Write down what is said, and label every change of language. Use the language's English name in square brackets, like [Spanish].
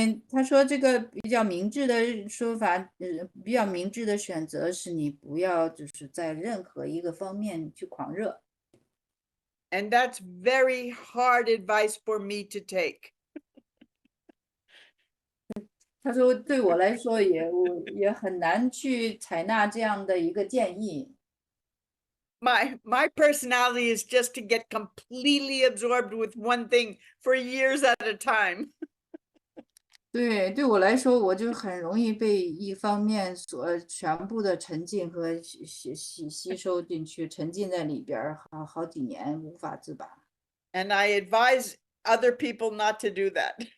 [Chinese] 他说这个比较明智的说法，比较明智的选择是你不要就是在任何一个方面去狂热。 [English] And that's very hard advice for me to take. [Chinese] 他说对我来说也很难去采纳这样的一个建议。 [English] My personality is just to get completely absorbed with one thing for years at a time. [Chinese] 对我来说，我就很容易被一方面全部的沉浸和吸收进去，沉浸在里边好几年无法自拔。 [English] And I advise other people not to do that.